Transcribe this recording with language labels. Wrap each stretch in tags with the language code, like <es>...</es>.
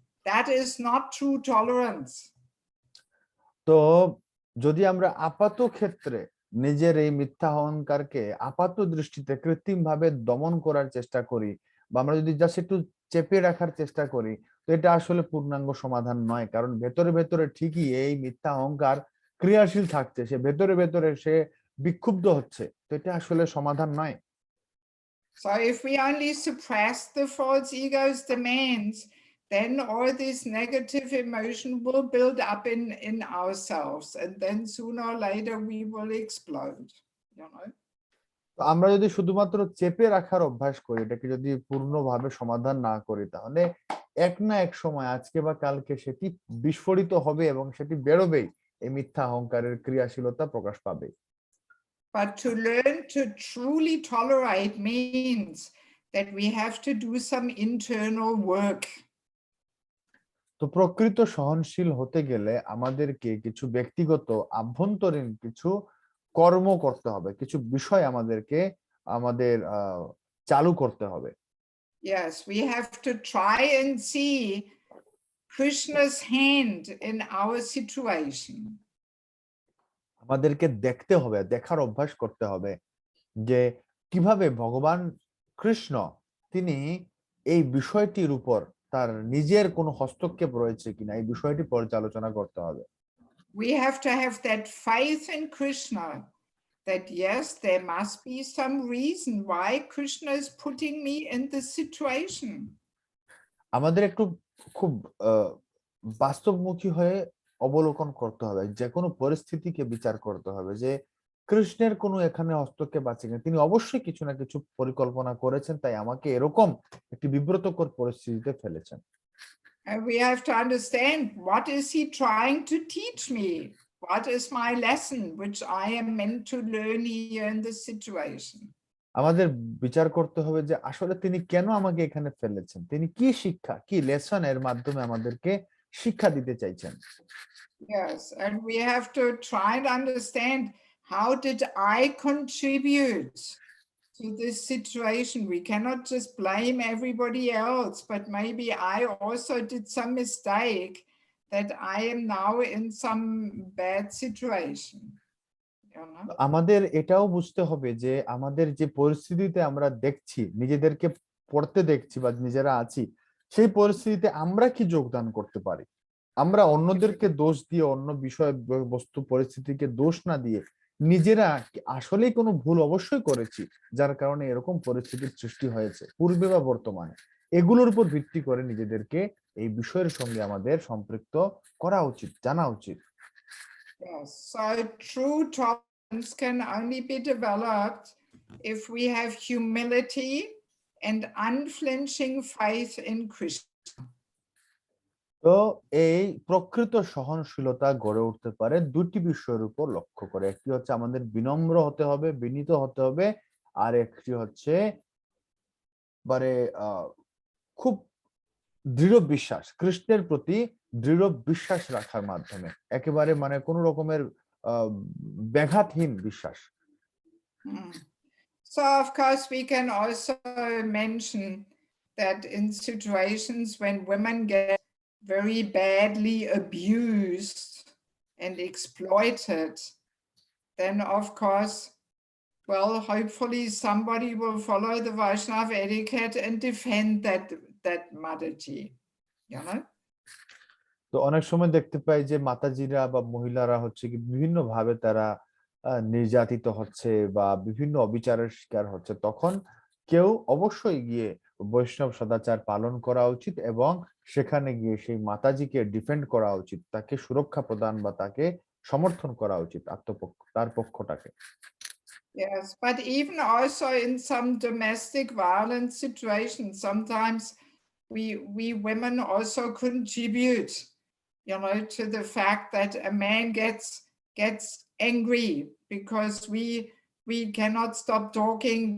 <en>That is not true tolerance.</en> <bn>তো যদি আমরা আপাত ক্ষেত্রে নিজের এই মিথ্যা অহংকারকে আপাত দৃষ্টিতে কৃত্রিম ভাবে দমন করার চেষ্টা করি, বা আমরা যদি জাস্ট একটু চেপে রাখার চেষ্টা করি, তো এটা আসলে পূর্ণাঙ্গ সমাধান নয়, কারণ ভেতরে ভেতরে ঠিকই এই মিথ্যা অহংকার ক্রিয়াশীল থাকছে, সে ভেতরে ভেতরে সে বিক্ষুব্ধ হচ্ছে, তো এটা আসলে সমাধান নয়।</bn> <en>So if we only suppress the false ego's demands, then all this negative emotion will build up in ourselves, and then sooner or later we will explode, you know.</en> <bn>তো আমরা যদি শুধুমাত্র চেপে রাখার অভ্যাস করি, এটাকে যদি পূর্ণভাবে সমাধান না করি, তাহলে এক না এক সময় আজকে বা কালকে সেটি বিস্ফোরিত হবে এবং সেটি বেরোবেই, এই মিথ্যা অহংকারের ক্রিয়াশীলতা প্রকাশ পাবে।</bn> <en>But to learn to truly tolerate means that we have to do some internal work.</en> <bn>তো প্রকৃত সহনশীল হতে গেলে আমাদেরকে কিছু ব্যক্তিগত আভ্যন্তরীণ কিছু কর্ম করতে হবে, কিছু বিষয় আমাদেরকে আমাদের চালু করতে হবে।</bn> <en>Yes, we have to try and see Krishna's hand in our situation.</en> <bn>আমাদেরকে দেখতে হবে, দেখার অভ্যাস করতে হবে যে কিভাবে ভগবান কৃষ্ণ তিনি এই বিষয়টির উপর তার নিজের কোনো হস্তক্ষেপ রয়েছে কিনা, এই বিষয়টি পর্যালোচনা করতে হবে।</bn> <en>We have to have that faith in Krishna, that yes, there must be some reason why Krishna is putting me in this situation.</en> <bn>আমাদের একটু খুব বাস্তবমুখী হয়ে অবলোকন করতে হবে, যে কোনো পরিস্থিতিকে বিচার করতে হবে যে কৃষ্ণের কোনো এখানে হস্তক্ষেপ আছে কিনা, তিনি অবশ্যই কিছু না কিছু পরিকল্পনা করেছেন, তাই আমাকে এরকম একটি বিব্রতকর পরিস্থিতিতে ফেলেছেন।</bn> <en>And we have to understand, what is he trying to teach me? what is my lesson which I am meant to learn here in this situation?</en> <bn>আমাদের বিচার করতে হবে যে আসলে তিনি কেন আমাকে এখানে ফেলেছেন, তিনি কি শিক্ষা, কি লেসন এর মাধ্যমে আমাদেরকে শিক্ষা দিতে চাইছেন।</bn> <en>Yes, and we have to try and understand, how did I contribute to this situation? We cannot just blame everybody else, but maybe I also did some mistake that I am now in some bad situation. You know?</en> <bn>আমাদের এটাও বুঝতে হবে যে আমাদের যে পরিস্থিতিতে আমরা দেখছি, নিজেদেরকে পড়তে দেখছি বা নিজেরা আছি, সেই পরিস্থিতিতে আমরা কি যোগদান করতে পারি। আমরা অন্যদেরকে দোষ দিয়ে, অন্য বিষয় বস্তু পরিস্থিতিকে দোষ না দিয়ে, নিজেরা আসলেই কোনো ভুল অবশ্যই করেছি যার কারণে এরকম পরিস্থিতির সৃষ্টি হয়েছে পূর্বে বা বর্তমানে, এগুলোর উপর ভিত্তি করে নিজেদেরকে এই বিষয়ের সঙ্গে আমাদের সম্পৃক্ত করা উচিত, জানা উচিত।</bn> <en>Yes, so true tolerance can only be developed if we have humility and unflinching faith in Krishna.</en> <bn>তো এই প্রকৃত সহনশীলতা গড়ে উঠতে পারে দুটি বিষয়ের উপর লক্ষ্য করে। একটি হচ্ছে আমাদের বিনম্র হতে হবে, বিনীত হতে হবে, আর একটি হচ্ছে মানে খুব দৃঢ় বিশ্বাস, কৃষ্ণের প্রতি দৃঢ় বিশ্বাস রাখার মাধ্যমে, একেবারে মানে কোন রকমের ব্যাঘাতহীন বিশ্বাস।</bn> <en>So of course we can also mention that in situations when women get very badly abused and exploited, then of course, well, hopefully somebody will follow the Vaishnava etiquette and defend that Mataji, you know?</en> <bn>তো অনেক সময় দেখতে পাই যে মাতাজিরা বা মহিলারা হচ্ছে কি বিভিন্ন ভাবে তারা নির্যাতিত হচ্ছে বা বিভিন্ন অবিচারের শিকার হচ্ছে, তখন কেউ অবশ্যই গিয়ে বৈষ্ণব সদাচার পালন করা উচিত এবং সেখানে গিয়ে সেই মাতাজিকে ডিফেন্ড করা উচিত, তাকে সুরক্ষা প্রদান বা তাকে সমর্থন করা উচিত, তার পক্ষটাকে।</bn> <en>Yes, but even also in some domestic violence situations, sometimes we women also contribute, you know, to the fact that a man gets angry because we cannot stop talking.</en>